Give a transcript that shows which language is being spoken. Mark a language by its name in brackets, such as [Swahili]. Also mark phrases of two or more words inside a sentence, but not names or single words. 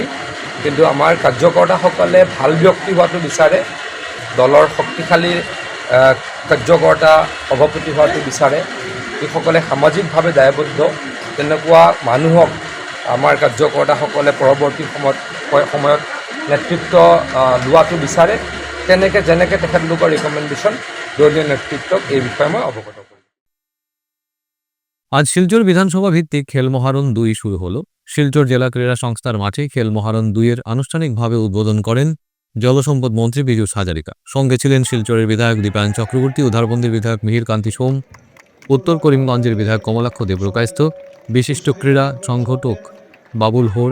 [Assamese] কিন্তু আমাৰ কাৰ্যকৰ্তাসকলে ভাল ব্যক্তি হোৱাটো বিচাৰে, দলৰ শক্তিশালী কাৰ্যকৰ্তা সভাপতি হোৱাটো বিচাৰে, যিসকলে সামাজিকভাৱে দায়বদ্ধ তেনেকুৱা মানুহক আমাৰ কাৰ্যকৰ্তাসকলে পৰৱৰ্তী সময়ত নেতৃত্ব লোৱাটো বিচাৰে। যেনেকৈ তেখেতলোকৰ ৰিকমেণ্ডেশ্যন দলীয় নেতৃত্বক এই বিষয়ে মই অৱগত কৰিম। [Bangla] আজ শিলচর বিধানসভা ভিত্তিক খেল মহারণ 2 শুরু হলো। শিলচর জেলা ক্রীড়া সংস্থার মাঠে খেল মহারণ 2-এর আনুষ্ঠানিকভাবে উদ্বোধন করেন জলসম্পদ মন্ত্রী পীযূষ হাজারিকা। সঙ্গে ছিলেন শিলচরের বিধায়ক দীপায়ন চক্রবর্তী, উধারবন্দির বিধায়ক মিহির কান্তি সোম, উত্তর করিমগঞ্জের বিধায়ক কমলাক্ষ দেবপ্রকাশস্থ, বিশিষ্ট ক্রীড়া সংগঠক বাবুল হোর।